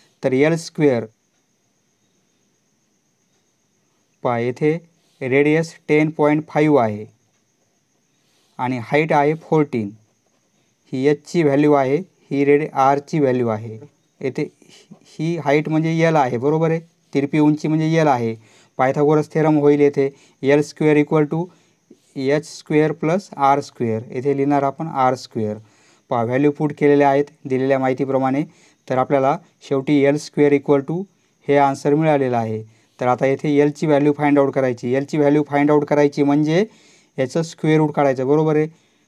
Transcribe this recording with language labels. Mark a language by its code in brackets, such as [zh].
[mr] तर L square येथे radius 10.5 आहे आणि हाईट आहे 14. ही एचची व्हॅल्यू आहे. ही आरची व्हॅल्यू आहे. येथे ही हाईट म्हणजे एल आहे. बरोबर आहे. तिरपी उंची म्हणजे एल आहे. [en] Pythagoras theorem [mr] होईल येथे [en] L square equal to H square plus R square. [mr] येथे लिहिणार आपण आर स्क्वेअर. व्हॅल्यू पुट केलेल्या आहेत दिलेल्या माहितीप्रमाणे. तर आपल्याला शेवटी एल स्क्वेअर इक्वल टू हे आन्सर मिळालेलं आहे. तर आता येथे एलची व्हॅल्यू फाइंड आउट करायची. एलची व्हॅल्यू फाइंड आउट करायची म्हणजे याचं स्क्वेअर रूट काढायचं. बरोबर आहे.